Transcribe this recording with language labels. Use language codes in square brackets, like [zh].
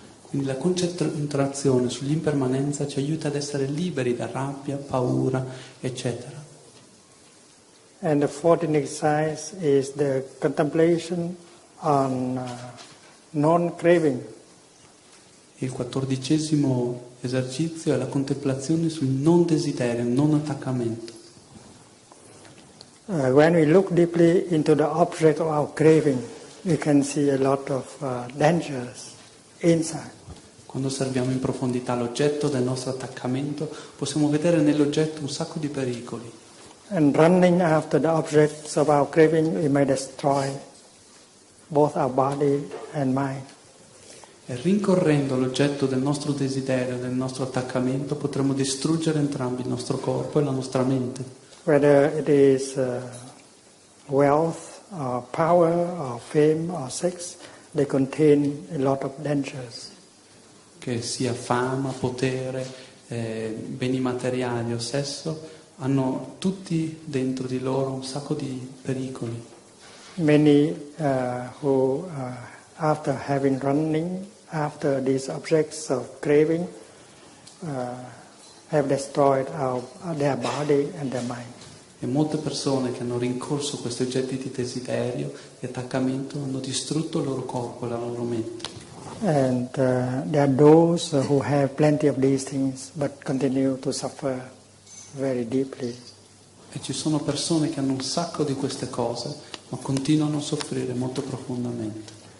[it] Quindi la concentrazione sull'impermanenza ci aiuta ad essere liberi da rabbia, paura, eccetera. [en] And the fourth exercise is the contemplation on non-craving. [it] Il 14° esercizio è la contemplazione sul non desiderio, non attaccamento. [en] When we look deeply into the object of our craving, we can see a lot of dangers inside. [it] Quando osserviamo in profondità l'oggetto del nostro attaccamento, possiamo vedere nell'oggetto un sacco di pericoli. [en] And running after the objects of our craving, we may destroy both our body and mind. [it] E rincorrendo l'oggetto del nostro desiderio, del nostro attaccamento, potremo distruggere entrambi il nostro corpo e la nostra mente. [en] Whether it is wealth, or power, or fame, or sex, they contain a lot of dangers. [it] Che sia fama, potere, beni materiali o sesso, hanno tutti dentro di loro un sacco di pericoli. [en] Many who, after having running after these objects of craving, have destroyed their body and their mind. [it] E molte persone che hanno rincorso questi oggetti di desiderio, di attaccamento, hanno distrutto il loro corpo e la loro mente. [en] And there are those who have plenty of these things but continue to suffer very deeply. [it] E ci sono persone che hanno un sacco di queste cose, ma continuano a soffrire molto profondamente.